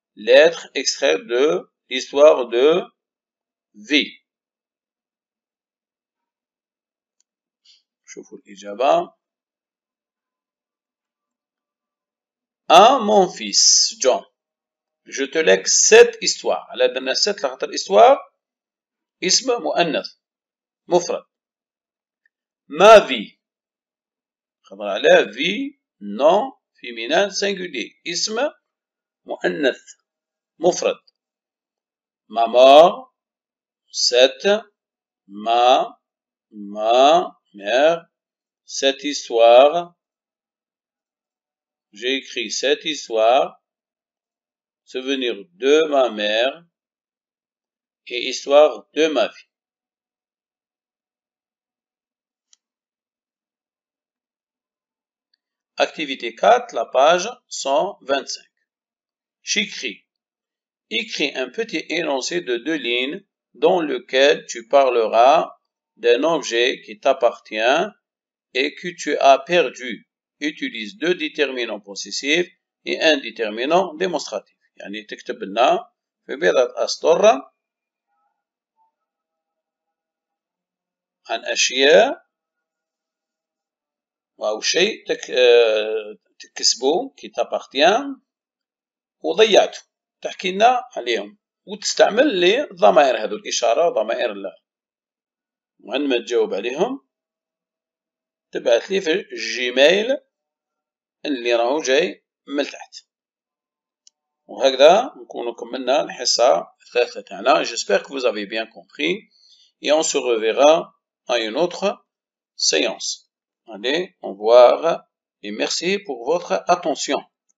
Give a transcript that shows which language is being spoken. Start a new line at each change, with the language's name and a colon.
French: Lettre extraite de l'histoire de vie.
Arabic: شوفوا الإجابة.
French: À mon fils John. Je te lègue cette histoire.
Arabic: على درنا cette لخاطر الإسطوار اسم مؤنث مفرد.
French: Ma vie.
Arabic: خاطر على
French: vie nom féminin singulier.
Arabic: اسم مؤنث مفرد.
French: Ma mort. Cette. Ma mère. Cette histoire. j'ai écrit cette histoire, souvenir de ma mère et histoire de ma vie. Activité 4, la page 125. J'écris. Écris un petit énoncé de 2 lignes dans lequel tu parleras d'un objet qui t'appartient et que tu as perdu. Utilise 2 déterminants possessifs et un déterminant démonstratif.
Arabic: يعني تكتب لنا في بضعة أسطر عن أشياء أو شيء تكسبه
French: qui t'appartient
Arabic: وضيعته. تحكي لنا عليهم وتستعمل لي الضمائر هذو الإشارة ضمائر الله. وعندما تجاوب عليهم تبعث لي في الجيميل اللي راهو جاي من تحت. وهكذا نكونوا كملنا الحصة الثالثة تاعنا.
French: J'espère que vous avez bien compris et on se reverra à une autre séance. Allez, au revoir et merci pour votre attention.